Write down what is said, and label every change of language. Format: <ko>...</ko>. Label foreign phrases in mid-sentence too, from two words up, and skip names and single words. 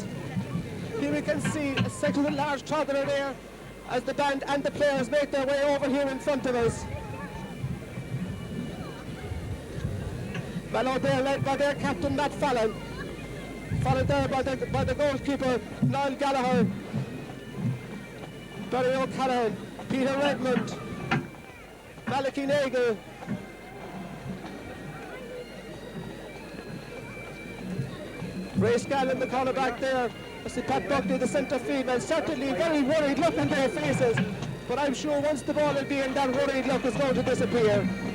<en>Here we can see a second and large crowd are there as the band and the players make their way over here in front of us. Mallow there led by their captain Matt Fallon, followed there by the goalkeeper Niall Gallagher, Barry O'Callaghan, Peter Redmond, Malachy Nagel, Ray Scanlon, the corner back there. I see Pat Buckley, the centre field man, certainly very worried look on their faces, but I'm sure once the ball will be in, that worried look is going to disappear.</en>